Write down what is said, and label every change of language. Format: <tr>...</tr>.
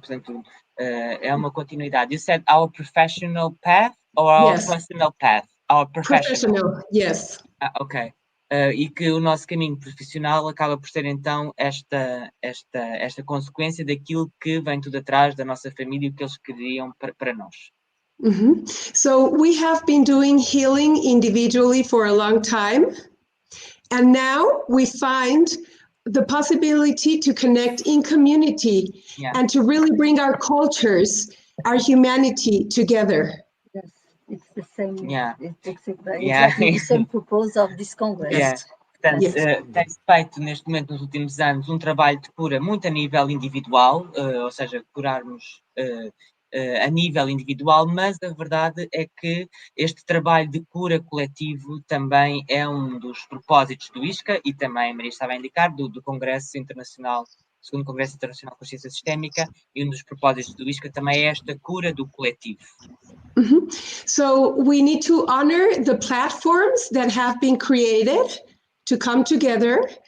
<pt>Portanto, é uma continuidade.</pt> <en>You said our professional path or our personal path? Our Professional, yes. Ok.</en> <pt>E que o nosso caminho profissional acaba por ser então esta consequência daquilo que vem tudo atrás da nossa família e o que eles queriam para nós.</pt> <en>So we have been doing healing individually for a long time, and now we find the possibility to connect in community and to really bring our cultures, our humanity together. Yes, it's the same. It's exactly Yeah. the same purpose of this Congress. Yeah.</en> <pt>Portanto, tem-se feito neste momento, nos últimos anos, um trabalho de cura muito a nível individual, ou seja, curarmos a nível individual, mas a verdade é que este trabalho de cura coletivo também é um dos propósitos do ISCA e também, Maria estava a indicar, do Congresso Internacional, segundo Congresso Internacional de Consciência Sistémica, e um dos propósitos do ISCA também é esta cura do coletivo.</pt> <en>So we need to honor the platforms that have been created to come together.</en>